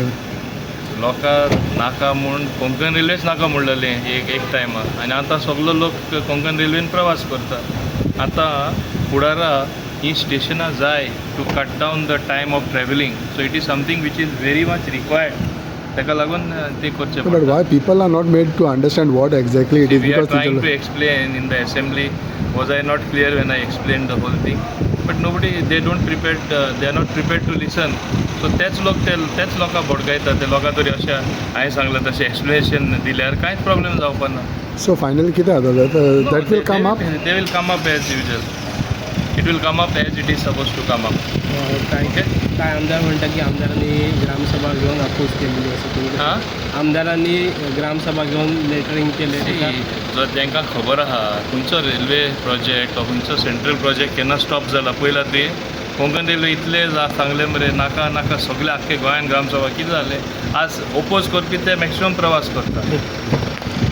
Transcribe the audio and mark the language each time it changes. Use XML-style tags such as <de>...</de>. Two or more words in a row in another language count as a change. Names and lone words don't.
<kok>लोकांक नाका म्हूण कोंकण रेल्वेच नाका म्हणलेलें एक टायमार, आनी आतां सगळो लोक कोंकण रेल्वेन प्रवास करता. आतां फुडारा ही स्टेशनां जाय</kok> <en>to cut down the time of travelling. so it is something which is very much required.</en> <kok>ताका लागून ते करचें</kok> <en>But</en> <kok>पडटा.</kok> <en>why people are not made to understand what exactly it is? We are Because trying to it's explain in the assembly. Was I not clear when I explained the whole thing? But nobody, they are not prepared to listen.</en> <kok>So तेच लोकांक भडकयता. ते लोकां तरी अशें हांवें सांगलें तशें एक्सप्लेनेशन दिल्यार कांयच प्रॉब्लेम जावपा ना.</kok> <en>so finally</en> <kok>कितें जाता</kok> <en>that will come up. They will come up as usual. It will come up as it is supposed to come up.</en> <mr>काय आमदार म्हणतात की आमदारांनी ग्रामसभा घेऊन अपोज केलेली असं तुम्ही हां आमदारांनी ग्रामसभा घेऊन लेटरिंग केले</mr> <kok>जर तांकां खबर आहा खंयचो रेल्वे प्रोजेक्ट वा खंयचो सेंट्रल प्रोजेक्ट केन्ना स्टॉप जाला पयला ते कोंकण रेल्वे इतले सांगले मरे नाका सगळे आख्खे गोंयान ग्रामसभा कितें जालें आज ओपोज करपी ते मॅक्सिमम प्रवास करता.</kok>